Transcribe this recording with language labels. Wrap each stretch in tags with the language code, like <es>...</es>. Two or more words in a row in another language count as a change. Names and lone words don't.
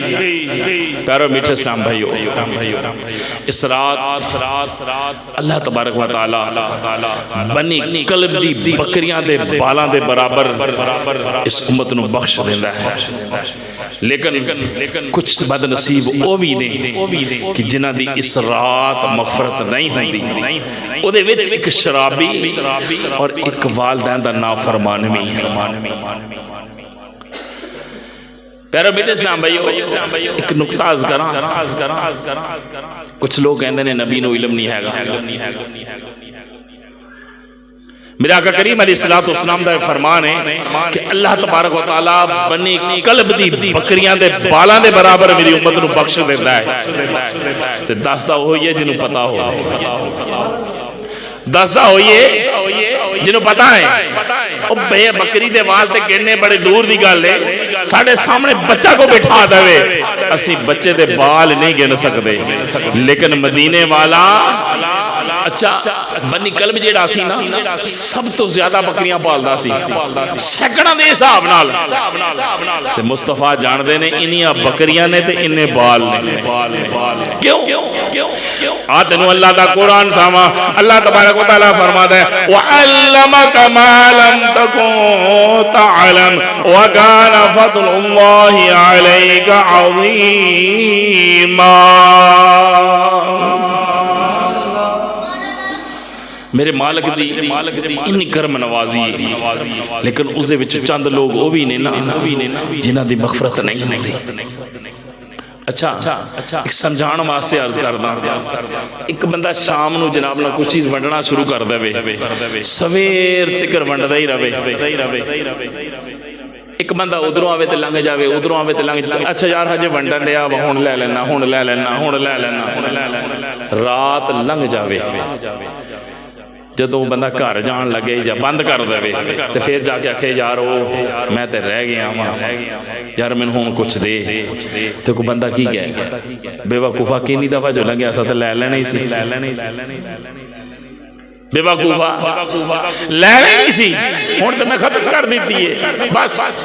<pa>پیارو میٹھے اسلام بھائیو، اس رات اللہ تبارک و تعالی بنی کلب دی بکریاں دے بالاں دے برابر اس امت نو بخش دیندا ہے، لیکن کچھ بد نصیب او بھی نے کہ جنہاں دی اس رات مغفرت نہیں ہوندی۔ او دے وچ ایک شرابی اور ایک والدین دا نافرمان بھی۔ پیارو میٹھے اسلام بھائیو، ایک نقطہ عرض کراں، کچھ لوگ کہندے نے نبی نو علم نہیں ہے گا۔ میرے آقا کریم علیہ السلام دا فرمان ہے کہ اللہ تبارک و تعالی بنی کلب دی بکریاں دے بالاں دے برابر میری امت نو بخش دیندا ہے۔ تے دسدا ہوئی ہے جنوں پتا ہو، دسدا ہوئی ہے جنوں پتا ہے۔ او بے بکری دے وال تے گننے بڑے دور دی گل ہے، ساڈے سامنے بچہ کو بٹھا دے اسی بچے دے بال نہیں گن سکدے، لیکن مدینے والا اچھا بنی کلب جیڑا سی نا سب تو زیادہ بکریاں پالدا سی، سینکڑاں دے حساب نال۔ تے مصطفیٰ جان دے نے انیاں بکریاں نے تے اننے بال نے۔ کیوں؟ تینوں اللہ دا قرآن ساواں، اللہ تبارک و تعالیٰ فرماتا ہے</pa> <ar>وَعَلَّمَكَ مَا لَمْ تَكُن تَعْلَمْ وَكَانَ فَضْلُ اللَّهِ عَلَيْكَ عَظِيمًا۔</ar> <pa>میرے مالک دی انی کرم نوازی ہے، لیکن اس دے وچ چند لوگ وہ بھی نے نا جنہاں دی مغفرت نہیں ہوندی۔ اچھا ایک سمجھان واسطے عرض کردا، ایک بندہ شام نو جناب نہ کچھ چیز ونڈنا شروع کر دے، سویر تکر ونڈدا ہی رہے۔ ایک بندہ ادھروں آوے تے لنگ جاوے، ادھروں آوے تے لنگ جاوے، اچھا یار ہجے ونڈن ڈیا ہن لے لینا، رات لنگ جاوے۔ جدوں بندہ گھر جان لگے یا بند کر دے تے پھر جا کے آکھے یار میں تے رہ گیا ہاں، یار مینوں ہن کچھ دے، تے کوئی بندہ کی کہے گا بے وقوفا کینی دفعہ جو لنگیا سا تے لے لینا ہی سی، بے وقوفا لے لینی سی، ہن تے میں ختم کر دیتی ہے بس۔</pa>